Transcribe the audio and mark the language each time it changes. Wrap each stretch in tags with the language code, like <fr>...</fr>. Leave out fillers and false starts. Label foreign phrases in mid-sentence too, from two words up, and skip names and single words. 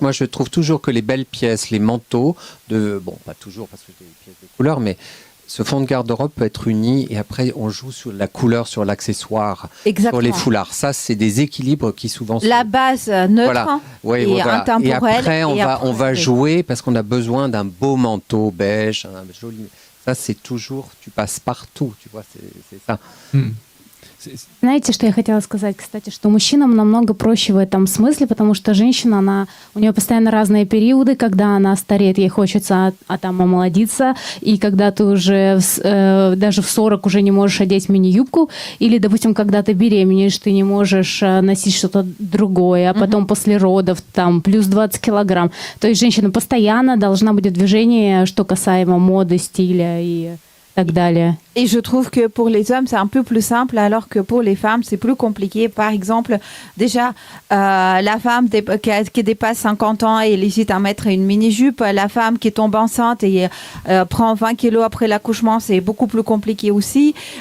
<fr>Moi, je trouve toujours que les belles pièces, les manteaux, bon, pas toujours parce que j'ai des pièces de couleur, mais ce fond de garde-robe peut être uni et après, on joue sur la couleur, sur l'accessoire, Exactement. sur les foulards. Ça, c'est des équilibres qui souvent La base neutre Voilà. Oui, et voilà. intemporelle. Et après, on va oui. jouer parce qu'on a besoin d'un beau manteau beige, un joli. Ça, c'est toujours, tu passes partout, tu vois, c'est ça. Hmm.</fr> <ru>Знаете, что я хотела сказать, кстати, что мужчинам намного проще в этом смысле, потому что женщина, у нее постоянно разные периоды, когда она стареет, ей хочется там омолодиться, и когда ты уже даже в 40 уже не можешь одеть мини-юбку, или, допустим, когда ты беременеешь, ты не можешь носить что-то другое, а потом после родов там плюс 20 килограмм. То есть женщина постоянно должна быть в движении, что касаемо моды, стиля и так далее.</ru> <fr>Et je trouve que pour les hommes, c'est un peu plus simple, alors que pour les femmes, c'est plus compliqué. Par exemple, déjà, la femme qui dépasse 50 ans et elle hésite à mettre une mini-jupe, la femme qui tombe enceinte et prend 20 kilos après l'accouchement, c'est beaucoup plus compliqué aussi.</fr>